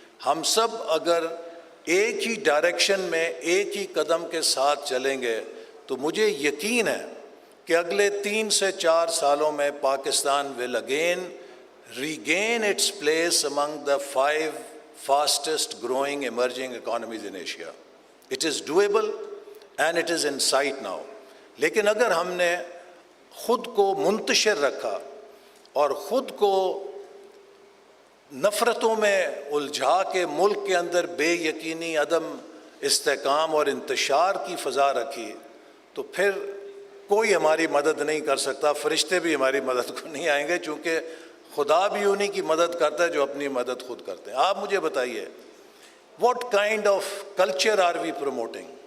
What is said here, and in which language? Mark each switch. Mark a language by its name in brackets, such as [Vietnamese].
[Urdu] ہم سب اگر ایک ہی ڈائریکشن میں ایک ہی قدم کے ساتھ چلیں گے تو مجھے یقین ہے کہ اگلے 3 سے 4 سالوں میں Pakistan [English] will again regain its place among the 5 fastest growing emerging economies in Asia. It is doable and it is in sight now. [Urdu] لیکن اگر ہم نے خود کو منتشر رکھا اور خود کو نفرتوں میں الجھا کے ملک کے اندر بے یقینی، عدم استحکام اور انتشار کی فضا رکھی، تو پھر کوئی ہماری مدد نہیں کر سکتا، فرشتے بھی ہماری مدد کو نہیں آئیں گے، چونکہ خدا بھی انہی کی مدد کرتا ہے جو اپنی مدد خود کرتے ہیں۔ آپ مجھے بتائیے [English] what kind of culture are we promoting؟